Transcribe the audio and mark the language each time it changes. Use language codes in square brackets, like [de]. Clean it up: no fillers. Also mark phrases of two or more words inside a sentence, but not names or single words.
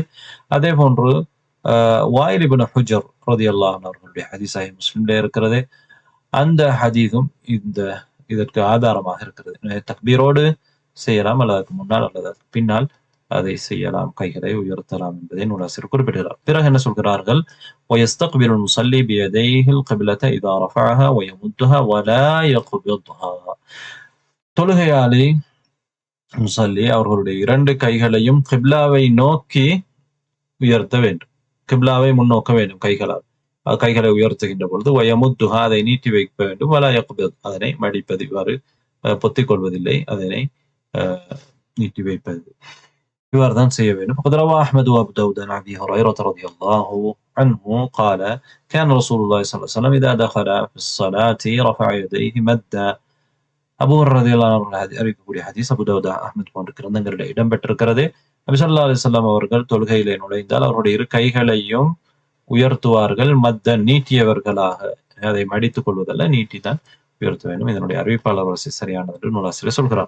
[ta] அதே போன்று வாயில் இப்னு ஹுஜர் [ar] رضي الله عنه [ta] அவர்களுடைய ஹதீஸ் சஹீஹ் முஸ்லிம்ல இருக்கிறது. அந்த ஹதீஸும் இதற்கு ஆதாரமாக இருக்கிறது. தக்பீரோடு செய்யலாம், அல்லது முன்னால் அல்லது பின்னால் அதை செய்யலாம், கைகளை உயர்த்தலாம் என்பதை நூலாசிரியர் குறிப்பிடுகிறார். பிறகு என்ன சொல்கிறார்கள்? [ar] ويستقبل المصلي بيديه القبلة إذا رفعها ويمدها ولا يقبضها. [ta] தொழுகையாளி முஸல்லி அவர்களுடைய 2 கைகளையும் கிப்லாவை நோக்கி உயர்த்த வேண்டும். கிப்லாவை முன்னோக்க வேண்டும் கைகளை உயர்த்துகின்ற பொழுது வயமுத்துஹா அதை நீட்டி வைக்க வேண்டும். [ar] ولا يقبض [ta] அதனை மடிப்பது, இவ்வாறு பொத்திக் கொள்வதில்லை, அதனை நீட்டி வைப்பது, இவ்வாறு தான் செய்ய வேண்டும். [ar] فقد روى أحمد وأبو داود عن أبي هريرة رضي الله عنه قال كان رسول الله صلى الله عليه وسلم إذا دخل في الصلاة رفع يديه مدا. [ta] அபூ ஹுரைரா [ar] رضي الله عنه [ta] அறிவிக்கக்கூடிய ஹதீஸ் அபூ தாவூத், அஹ்மத் போன்ற கிரந்தங்களில் இடம்பெற்றிருக்கிறது. நபி [ar] صلى الله عليه وسلم [ta] அவர்கள் தொழுகையிலே நுழைந்தால் அவருடைய 2 கைகளையும் உயர்த்துவார்கள். நீட்டியவர்களாக, அதை மடித்துக் கொள்வதல்ல, நீட்டிதான் உயர்த்த வேண்டும். இதனுடைய அறிவிப்பாளர் வரிசை சரியானது என்று நூலாசிரியர் சொல்கிறார்.